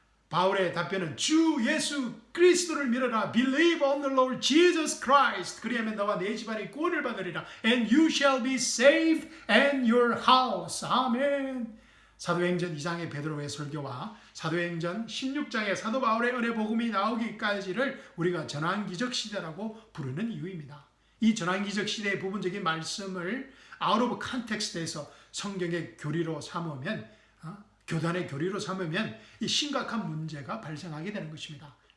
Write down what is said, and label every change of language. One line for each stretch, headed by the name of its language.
Korean: 바울의 답변은 주 예수 그리스도를 믿어라.
English: Believe on the Lord Jesus Christ.
Korean: 그리하면 너와 내 집안이 구원을 받으리라.
English: And you shall be saved and your house.
Korean: 아멘. 사도행전 2장의 베드로의 설교와 사도행전 16장의 사도 바울의 은혜 복음이 나오기까지를 우리가 전환기적 시대라고 부르는 이유입니다. 이 전환기적 시대의 부분적인 말씀을
English: out of context
Korean: 에서 성경의 교리로 삼으면 교단의 교리로 삼으면 이 심각한 문제가 발생하게 되는 것입니다.